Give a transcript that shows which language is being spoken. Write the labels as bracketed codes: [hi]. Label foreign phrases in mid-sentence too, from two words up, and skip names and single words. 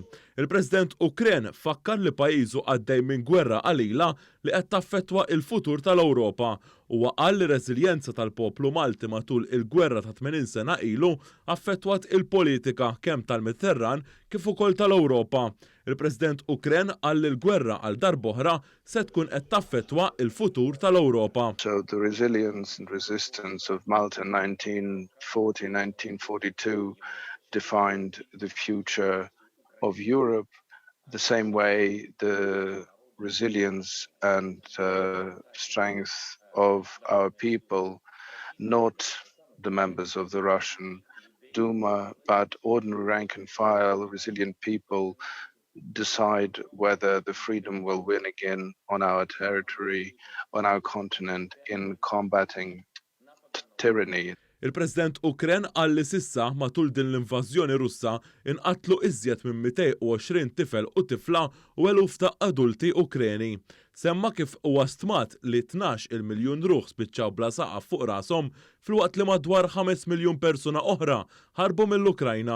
[mt] Il-President Ukren fakkar li pajjiżu għaddej minn gwerra qalila li qed taffettwa il-futur tal-Ewropa. Huwa qal li reżiljenza tal-poplu Malti matul il-gwerra ta' 80 sena ilu affettwat il-politika kemm tal-Mediterran kif ukoll tal-Ewropa. Il-President Ukren qal li l-gwerra għal darb'oħra se tkun qed taffettwa il-futur tal-Ewropa. [en] So the resilience and resistance of Malta in 1940-1942 defined the future of Europe, the same way the resilience and strength of our people, not the members of the Russian Duma, but ordinary rank and file, resilient people, decide whether the freedom will win again on our territory, on our continent, in combating tyranny. [mt] Il-President Ukren qal li sissa matul din l-invażjoni Russa inqatlu iżjed minn 220 tifel u tifla u eluf ta' adulti Ukreni. Semma kif huwa stmat li 12 miljun ruħ spiċċaw bla saqaf fuq rashom filwaqt li madwar 5 miljun persuna oħra ħarbu mill-Ukrajna.